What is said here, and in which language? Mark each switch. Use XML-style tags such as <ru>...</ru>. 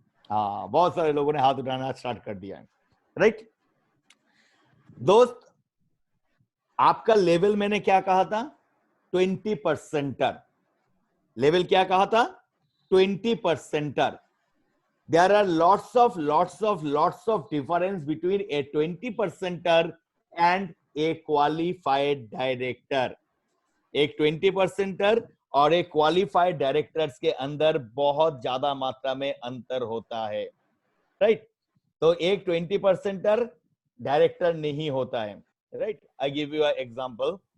<hi>हाँ, बहुत सारे लोगों ने हाथ उठाना स्टार्ट कर दिया है। राइट दोस्त, आपका लेवल मैंने क्या कहा था, 20%। लेवल क्या कहा था, 20%।</hi> <en>There are lots of difference between a 20%er and a qualified director.</en> <hi>एक 20%er और एक क्वालिफाइड डायरेक्टर्स के अंदर बहुत ज्यादा मात्रा में अंतर होता है। राइट, तो एक 20%er डायरेक्टर नहीं होता है।</hi> <en>Right, I give you an example.</en>